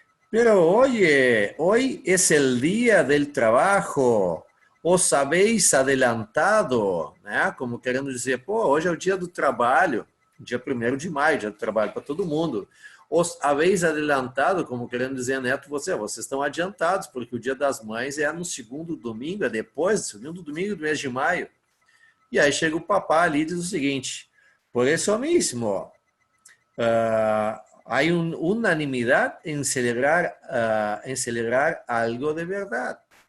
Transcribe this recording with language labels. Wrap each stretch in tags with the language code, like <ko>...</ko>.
<es>Pero hoy es el día del trabajo. Os habéis adelantado, né?</es> <pt>Como querendo dizer, pô, hoje é o dia do trabalho, dia 1º de maio, dia do trabalho para todo mundo.</pt> <es>Os habéis adelantado,</es> <pt>como querendo dizer, Neto, vocês estão adiantados, porque o dia das mães é no segundo domingo, é depois, segundo domingo do mês de maio. E aí chega o papá ali e diz o seguinte:</pt> <es>por eso mismo, hay unanimidad en celebrar algo de verdad.</es>